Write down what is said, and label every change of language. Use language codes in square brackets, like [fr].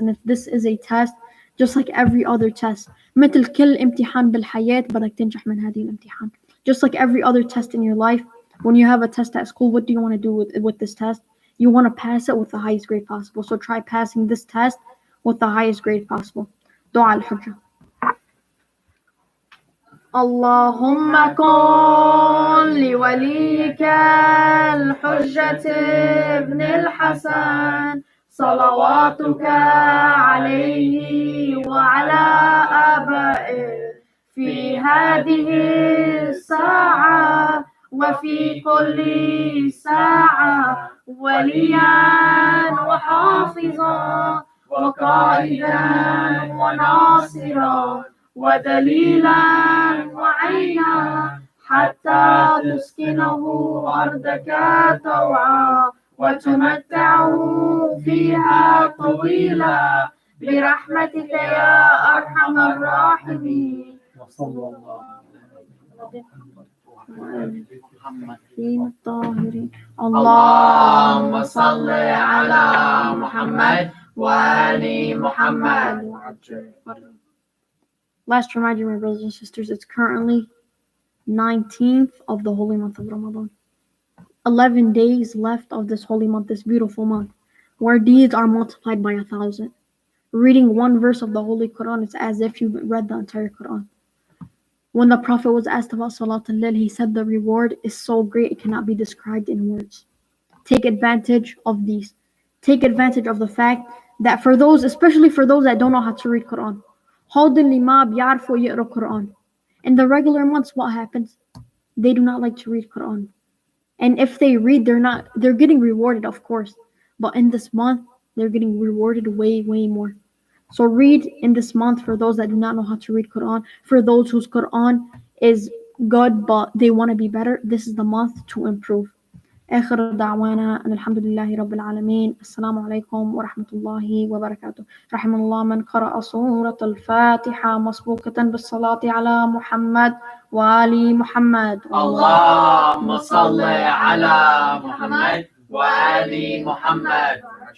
[en] And if this is a test, just like every other test, [ar] مثل كل امتحان بالحياة بدك تنجح من هذه الامتحان. [en] Just like every other test in your life, when you have a test at school, what do you want to do with this test? You want to pass it with the highest grade possible. So try passing this test with the highest grade possible. [ar] دعاء الحجة. اللهم كن لوليك الحجة ابن الحسن صلواتك عليه وعلى آبائه في هذه الساعة وفي كل ساعة وليا وحافظا وقائدا وناصرا ودليلا وعينا حتى تسكنه أرضك طوعا وتمتعه فيها طويلا برحمتك يا أرحم الراحمين. وصلى الله على محمد الطاهرين. اللهم صل على محمد وآل محمد. [en] Last reminder, my brothers and sisters, it's currently 19th of the holy month of Ramadan. 11 days left of this holy month, this beautiful month, where deeds are multiplied by 1,000. Reading one verse of the Holy Quran is as if you read the entire Quran. When the Prophet was asked about Salat al-Layl, he said the reward is so great it cannot be described in words. Take advantage of these. Take advantage of the fact that for those, especially for those that don't know how to read Quran, [ar] هود اللي ما بيعرفوا يقرأوا [en] Quran. In the regular months, what happens? They do not like to read Quran. And if they read, they're getting rewarded, of course. But in this month, they're getting rewarded way, way more. So read in this month for those that do not know how to read Quran. For those whose Quran is good, but they want to be better, this is the month to improve. [ar] آخر دعوانا أن الحمد لله رب العالمين. السلام عليكم ورحمة الله وبركاته. رحم الله من قرأ سورة الفاتحة مسبوقة بالصلاة على محمد وآل محمد. اللهم صل على محمد وآل محمد.